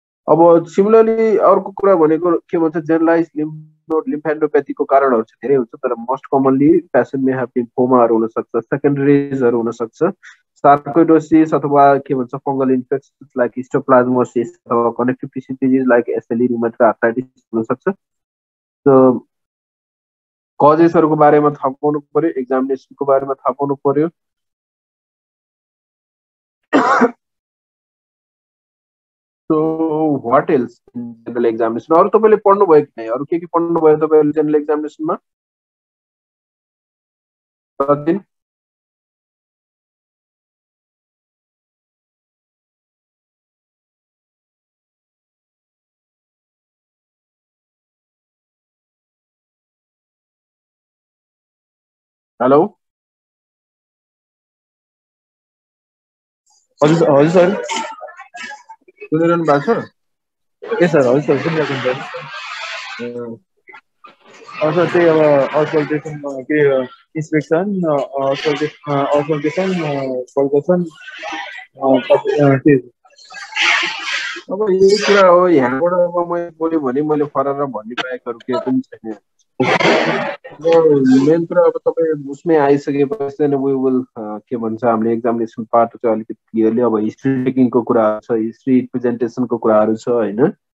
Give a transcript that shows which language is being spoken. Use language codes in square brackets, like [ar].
[ne] अब सिमिलरली अर्को कुरा भनेको के भन्छ, जेनरलाइज लिम्फ नोड लिम्फेडोपैथीको कारणहरु चाहिँ धेरै हुन्छ, तर [en] most commonly patient may have [ne] लिम्फोमाहरु हुन सक्छ, सेकेन्डरीजहरु हुन सक्छ, सार्कोइडोसिस अथवा के भन्छ फंगल इन्फेक्सन्स लाइक हिस्टोप्लाज्मोसिस अथवा connective tissue disease like SLE, rheumatoid arthritis हुन सक्छ। सो कजेसहरुको बारेमा थाहा पाउनु पर्यो, एक्जामिनेसनको बारेमा थाहा पाउनु पर्यो। [en] So what else in general examination? [ne] अरु तपाईले पढ्नु भयो कि नै? अरु के पढ्नु भयो तपाईले जनरल एक्जामिनेसनमा? सचिन? हेलो? हजुर हजुर सर, सुनिरहनु भएको छ? ए सर, हजुर सर सुनिरहेको हुन्छ। सर त्यही अब असल्टेसन के इन्सपेक्सन, असल्टेसन कल्केसन अब यही कुरा हो, यहाँबाट अब मैले बोल्यो भने मैले फरर भन्ने बाहेकहरु के पनि छैन। मेन कुरा अब तपाई उसमै आइसकेपछि चाहिँ [en] we will [ne] के भन्छ हामीले एक्जामिनेसन पार्ट चाहिँ अलिकति क्लियरली अब हिस्ट्री टेकिङको कुराहरु छ, हिस्ट्री प्रेजेन्टेसनको कुराहरु छ हैन।